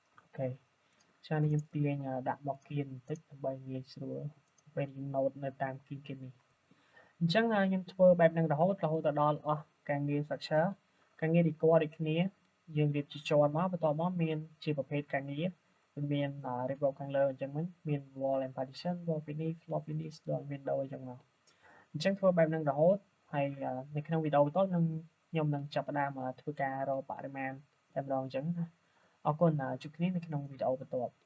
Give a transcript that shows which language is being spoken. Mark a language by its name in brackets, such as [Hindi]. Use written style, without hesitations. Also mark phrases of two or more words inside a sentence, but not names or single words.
[Khmer] ខេចានេះខ្ញុំទាញដាក់មកគៀនបន្តិចដើម្បីងាយស្រួលពេលខ្ញុំ note នៅតាមគៀននេះអញ្ចឹងខ្ញុំ ធ្វើបែបហ្នឹងរហូតដល់អស់ការងារ structure ការងារ record ដូចគ្នាយើងរៀបជាជាន់មកបន្ទាប់មកមានជាប្រភេទការងារវាមានរៀបរាប់ខាងលើអញ្ចឹងហ្នឹងមាន [English] wall and partition wall finish floor finish door window [Khmer] អញ្ចឹងមកអញ្ចឹងធ្វើបែបហ្នឹងរហូតហើយនៅក្នុងវីដេអូបន្ទាប់ខ្ញុំនឹងចាប់ផ្ដើមធ្វើការរកបរិមាណតែម្ដងអញ្ចឹងណាអរគុណជួបគ្នានៅក្នុងវីដេអូបន្ទាប់